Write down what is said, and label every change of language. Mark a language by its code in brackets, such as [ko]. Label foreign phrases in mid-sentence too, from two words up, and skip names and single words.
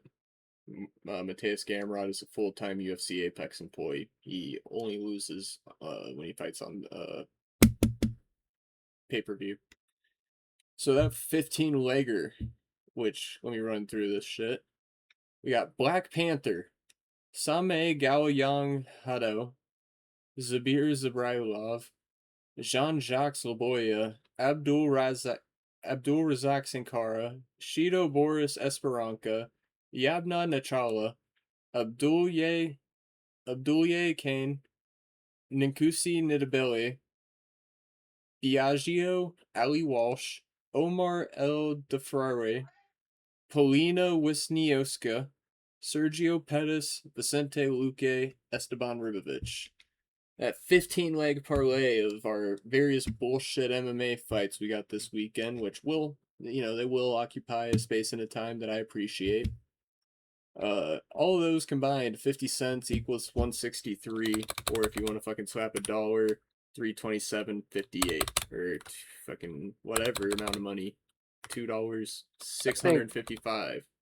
[en] Mateus Gamrot is a full-time UFC Apex employee. He only loses when he fights on pay-per-view. So that 15-legger, which, let me run through this shit. We got Black Panther, Same Galyanghadao, Dzhabrailov, Jean-Jacques Lubaya, Abdul Razac Sankara, Shido Boris Esperanca, Yabna Nachala, Abdoulaye Kane, Nikosi Ndebele, Biaggio, Ali Walsh, Omar Defrare, Paulina Wisniewska, Sergio Pettis, Vicente Luque, Esteban Ribovic. That 15-leg parlay of our various bullshit MMA fights we got this weekend, which will, they will occupy a space and a time that I appreciate. All of those combined, 50 cents equals 163, or if you want to fucking slap a dollar, 327.58, or fucking whatever amount of money, $2, 655.